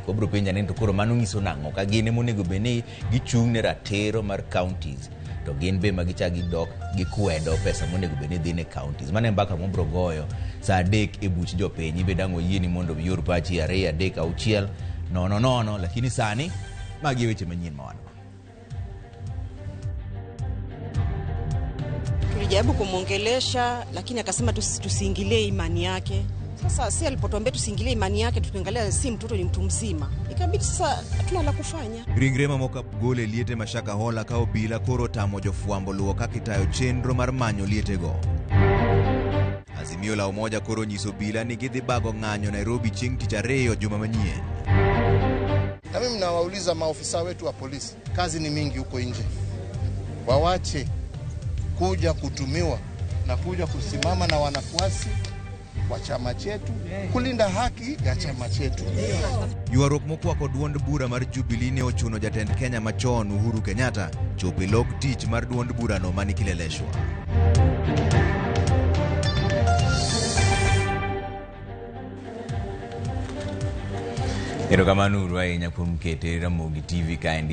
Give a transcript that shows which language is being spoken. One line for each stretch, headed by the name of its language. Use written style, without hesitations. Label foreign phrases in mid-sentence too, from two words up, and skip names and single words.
Luo (Kenya and Tanzania): Obro penja ni to koro mano nyiso nang'o? Ka gin emo nego beni gichung' ne ratero mar counties to gin be magichagi dok gikwedo pesa monego beni dhi ne counties. Mane mbaka mobro goyo saa 3 e buch jopiny. Ibe dang'o yieni mondo biyor pachi 2-3-6-0, lakini sani magi weche manyien mawano.
Swahili: Tulijaribu kumwongelesha lakini akasema tusiingilie imani yake. Sasa si alipotuambia tusiingilie imani yake, tukiangalia si mtoto ni mtu mzima, ikabidi sasa hatuna la kufanya.
Luo (Kenya and Tanzania): Ringrema moka gole liete mashaka hola ka obila koro tamo jofuambo luwo kakitayo chenro mar manyo liete go. Azimio la umoja koro nyiso bila ni gidhi bago ng'anyo Nairobi chieng' tich ariyo juma manyien.
Swahili: Na mimi nawauliza maofisa wetu wa polisi, kazi ni mingi huko nje. Wawache kuja kutumiwa na kuja kusimama na wanafuasi wa chama chetu kulinda haki ya chama chetu.
Luo (Kenya and Tanzania): Yuarok mokwako duond bura mar Jubilee ne ochuno jatend Kenya machon Uhuru Kenyatta chopi log tich mar duond bura no mani kileleshwa. Erokamano uru ahinya kuom kete Ramogi TV kaendi.